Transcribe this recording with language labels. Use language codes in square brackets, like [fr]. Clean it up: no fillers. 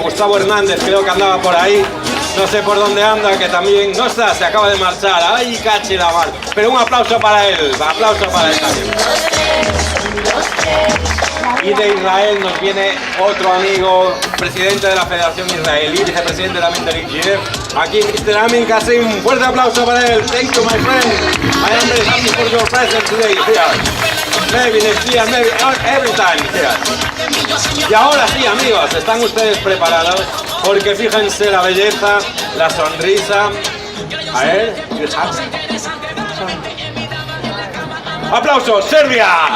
[es] Gustavo Hernández, creo que andaba por ahí, no sé por dónde anda, que también no está, se acaba de marchar. ¡Ay, cachi la mar! Pero un aplauso para él también. Y de Israel nos viene otro amigo, presidente de la Federación Israelí, vicepresidente también del IGF, aquí Mr. Amin Kasim. Un fuerte aplauso para él. [en] Thank you, my friend. I am very happy for your presence today here. Maybe next year, maybe every time here. [es] Y ahora sí, amigos, ¿están ustedes preparados? Porque fíjense la belleza, la sonrisa. A ver, ¡aplausos, Serbia!